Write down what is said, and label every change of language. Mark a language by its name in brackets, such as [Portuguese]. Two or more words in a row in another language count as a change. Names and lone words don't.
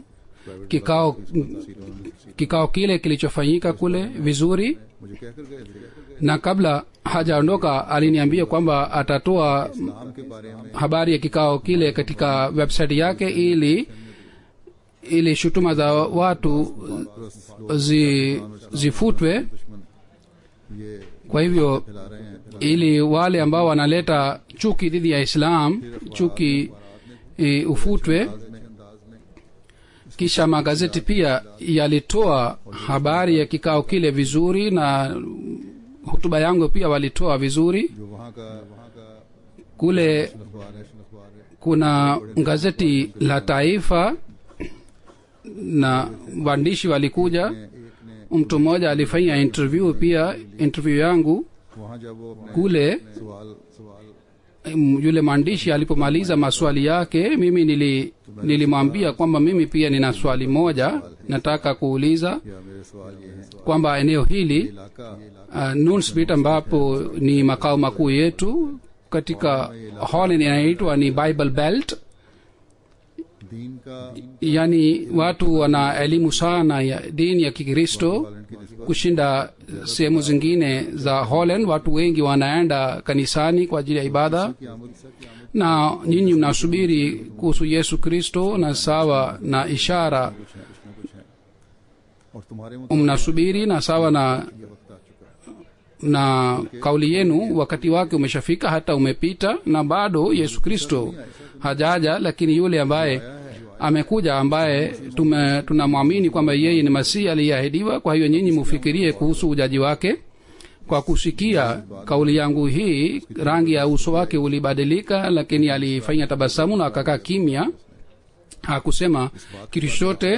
[Swahili] kikao kile kilichofanyika kule vizuri, na kabla hajaondoka aliniambia kwamba atatoa habari ya kikao kile katika website yake ili ili shutuma za watu zifutwe. [Urdu] دشمن یہ [Swahili] Kwa hivyo [Urdu] پھیلا رہے ہیں, [Swahili] ili wale ambao wanaleta chuki dhidi ya Islam chuki ufutwe. [Urdu] انداز میں [Swahili] Kisha magazeti pia yalitoa habari ya kikao kile vizuri, na hutuba yangu pia walitoa vizuri. [Urdu] جو وہاں کا [Swahili] Kule [Urdu] اخبار ہے [Swahili] kuna gazeti la Taifa na waandishi walikuja. Mtu mmoja alifanya interview pia, interview yangu [Urdu] وہاں جب وہ اپنے [Swahili] kule. [Urdu] सवाल [Swahili] Yule mwandishi alipomaliza maswali yake, mimi nilimwambia kwamba mimi pia nina swali moja nataka kuuliza, [Urdu] یا میرے سوال یہ ہیں [Swahili] kwamba eneo hili [Urdu] इलाका [Swahili] Nunspeet ambapo ni makao makuu yetu katika Holland inaitwa ni [English] Bible Belt, [Urdu] دین کا [Swahili] yani watu wana elimu sana ya dini ya Kikristo kushinda sehemu zingine za Holland. Watu wengi wanaenda kanisani kwa ajili ya ibada, [Urdu] کی آمد [Swahili] na nyinyi mnasubiri kuhusu Yesu Kristo na sawa na ishara [Urdu] کچھ ہے اور تمہارے مطابق [Swahili] mnasubiri na sawa na [Urdu] یہ وقت آ چکا ہے [Swahili] na kauli yenu wakati wake umeshafika, hata umepita, na bado Yesu Kristo hajaja. Lakini yule ambaye amekuja, ambaye tunamwamini kwamba yeye ni Masihi aliyeahidiwa, kwa hiyo nyinyi mufikirie kuhusu ujaji wake. Kwa kusikia kauli yangu hii, rangi ya uso wake ulibadilika, lakini alifanya tabasamu na akakaa kimya, hakusema kitu chochote.